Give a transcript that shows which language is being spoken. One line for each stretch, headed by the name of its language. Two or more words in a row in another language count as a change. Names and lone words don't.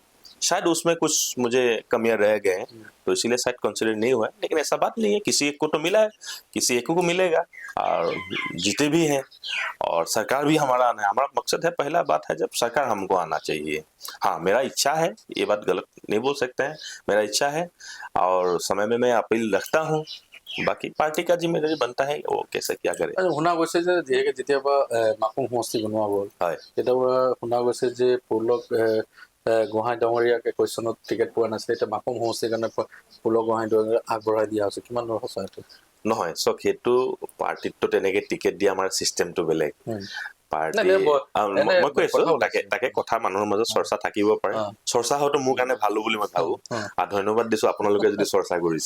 Hindi: शायद उसमें कुछ मुझे कमियां रह गए, तो इसीलिए शायद कंसिडर नहीं हुआ, लेकिन ऐसा बात नहीं है, किसी एक को तो मिला है, किसी एक को मिलेगा, और जीते भी हैं, और सरकार भी हमारा आना है, हमारा मकसद है, पहला बात है जब सरकार हमको आना चाहिए। हाँ मेरा इच्छा है, ये बात गलत नहीं बोल सकते हैं, मेरा इच्छा है, और समय में मैं अपील रखता हूँ, बाकी पार्टी का जिम्मेदारी बनता है वो कैसे क्या करे।
Assamese: শুনা গৈছে যে যিহেতু যেতিয়াবা মাকুম সমষ্টি বনোৱা গ'ল, তেতিয়াবা শুনা গৈছে যে পুলক গোহাঁই ডাঙৰীয়াকে কুৱেশ্যনত টিকেট পোৱা নাছিলে, এতিয়া মাকুম সমষ্টিৰ কাৰণে পুলক গোহাঁই ডাঙৰীয়াক আগবঢ়াই দিয়া হৈছে, কিমান দূৰ সঁচা এইটো? নহয় চক, সেইটো পাৰ্টিতটো তেনেকে টিকেট দিয়া আমাৰ চিষ্টেমটো বেলেগ, পাৰ্টি মই কৈ আছো, তাকে কথা মানুহৰ মাজত চৰ্চা থাকিব পাৰে, চৰ্চা হয়তো মোৰ কাৰণে ভালো বুলি মই ভাবো, ধন্যবাদ দিছো আপোনালোকে যদি চৰ্চা কৰিছে।